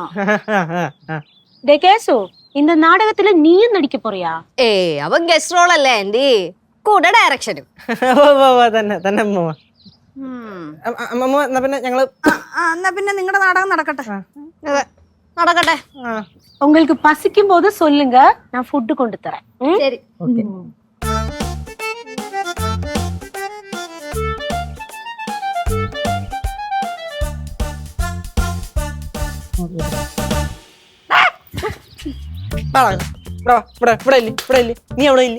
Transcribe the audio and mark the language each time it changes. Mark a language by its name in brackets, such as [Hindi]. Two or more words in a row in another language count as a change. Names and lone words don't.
[Tamil] കേശു, இந்த நாடகத்தில நீயும் நடிக்க போறியா? [Malayalam] അവൻ [English] guest role [Malayalam] അല്ലേ ആന്റി, കൂടെ ഡയറക്ഷനും. തന്നെ അമ്മൂമ്മ. അമ്മൂമ്മ എന്നാ പിന്നെ ഞങ്ങള് എന്നാ പിന്നെ നിങ്ങളുടെ നാടകം നടക്കട്ടെ. നടക്കട്ടെ. [Tamil] உங்களுக்கு பசிக்கும் போது சொல்லுங்க, நான் ஃபுட் கொண்டு தரேன். [Malayalam] ശരി. നീ അവിടെ ഇല്ലേ?